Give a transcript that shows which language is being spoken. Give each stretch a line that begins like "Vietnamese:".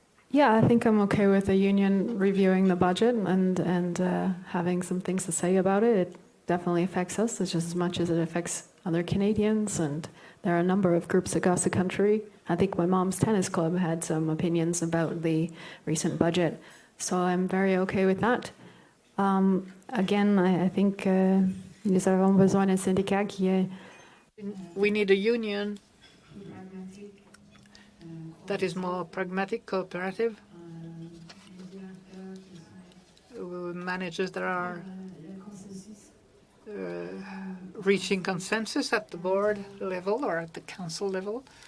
English: Yeah, I think I'm okay with the union reviewing the budget and having some things to say about it. It definitely affects us just as much as it affects other Canadians, and there are a number of groups across the country. I think my mom's tennis club had some opinions about the recent budget, so I'm very okay with that. Again, I think
French: nous avons besoin d'un syndicat qui est...
English: We need a union that is more pragmatic, cooperative, managers that are reaching consensus at the board level or at the council level.